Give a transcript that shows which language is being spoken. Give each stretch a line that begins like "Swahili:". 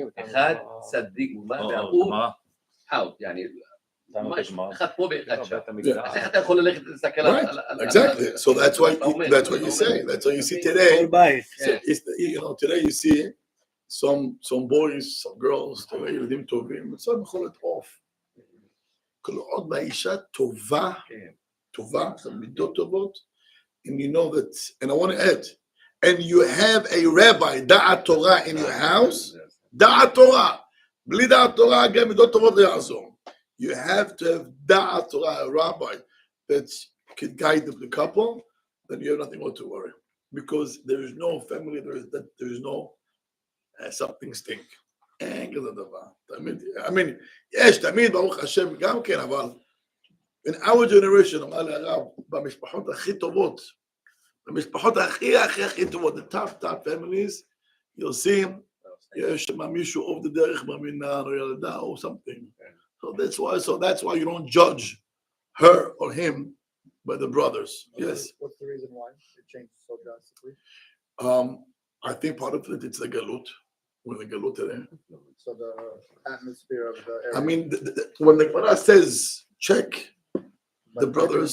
Hebrew: אחד צדיק, והוא out, יעני, ממש, אחד פה ואחד שם. אז איך אתה יכול ללכת להסתכל על...
English: Right, exactly. So that's what you say. That's what you see today. So today you see some boys, some girls,
Hebrew: ילדים טובים,
English: some
Hebrew: יכול להיות
English: off.
Hebrew: כל עוד באישה טובה, מידות טובות,
English: and you know that, and I want to add, and you have a rabbi,
Hebrew: דעת תורה
English: in your house,
Hebrew: דעת תורה, בלי דעת תורה, גם מידות טובות לא יעזור.
English: You have to have דעת תורה, a rabbi that can guide the couple, then you have nothing more to worry. Because there is no family, there is no something stink.
Hebrew: אין כזה דבר.
English: I mean,
Hebrew: יש תמיד, ברוך השם, גם כן, אבל
English: in our generation,
Hebrew: אמר לי הרב, במשפחות הכי טובות, במשפחות הכי טובות,
English: the top families, you'll see,
Hebrew: יש שם מישהו עובד דרך במינן או ילדה או
English: something. So that's why you don't judge her or him by the brothers. Yes. What's the reason why it changed so drastically? I think part of it, it's the galut. When the galut there. So the atmosphere of the area. I mean, when the Gemara says check the brothers.